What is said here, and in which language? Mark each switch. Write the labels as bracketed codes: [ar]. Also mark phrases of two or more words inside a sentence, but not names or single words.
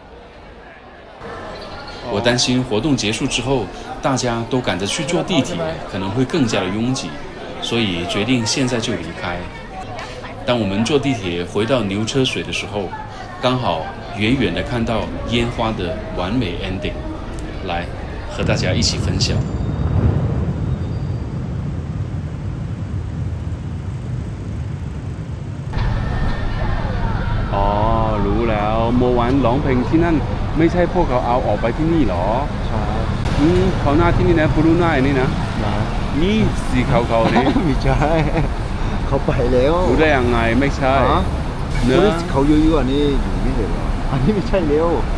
[zh] 我担心活动结束之后，大家都赶着去坐地铁，可能会更加的拥挤，所以决定现在就离开。当我们坐地铁回到牛车水的时候，刚好远远的看到烟花的完美 ending， 来和大家一起分享。 [th] รู้แล้วเมื่อวานร้องเพลงที่นั่นไม่ใช่พวกเขาเอาออกไปที่นี่หรอใช่เขาหน้าที่นี่นะบลูน่านี่นะนี่สีขาวๆนี่ไม่ใช่เขาไปแล้วรู้ได้ยังไงไม่ใช่เนื้อเขาเยอะๆอันนี้อยู่ไม่เห็นหรออันนี้ไม่ใช่เร็ว